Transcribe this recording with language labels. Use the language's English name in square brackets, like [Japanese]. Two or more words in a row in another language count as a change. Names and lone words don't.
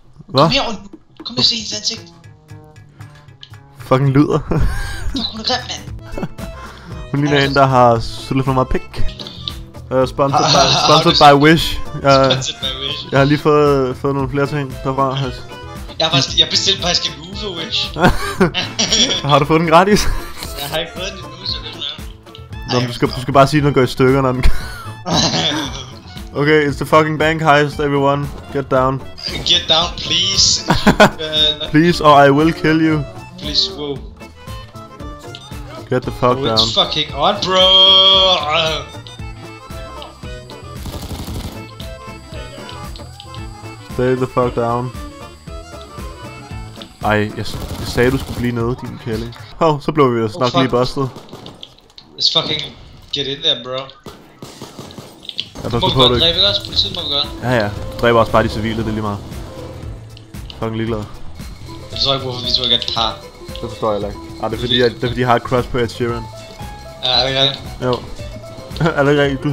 [Danish] Hvad? Kom her, kom her, se hendes ansigt. Fucking lyder. Fuck, hun er grim, mand. Hun ligner en, der har syltet for meget pik. [English] Sponsored by Wish. [Danish] Jeg har lige fået nogle flere ting derfra. Jeg bestilte faktisk en uge for Wish. Har du fået den gratis? Jeg har ikke fået den endnu, så det er du skal bare sige, at den går i stykker, når den [English] Okay, it's the fucking bank heist, everyone. Get down. Get down, please. Please, or I will kill you. Please, whoa. Get the fuck down. It's fucking on, bro. Stay the fuck down. [Danish] Ej, jeg sagde, du skulle blive nede, din kælling. Så blev vi jo snart lige busted. [English] Let's fucking get in there, bro. [Danish] Jeg må vi godt dræbe, ikke også? Politiet må vi godt. Ja. Dræber også bare de civile, det er lige meget. Fucking ligeglad. Jeg forstår ikke, hvorfor vi tror ikke er et par. Det forstår jeg ikke. Det er fordi jeg har et crush på Ed Sheeran. Ja, er det ikke rigtigt? Jo. Er det ikke rigtigt?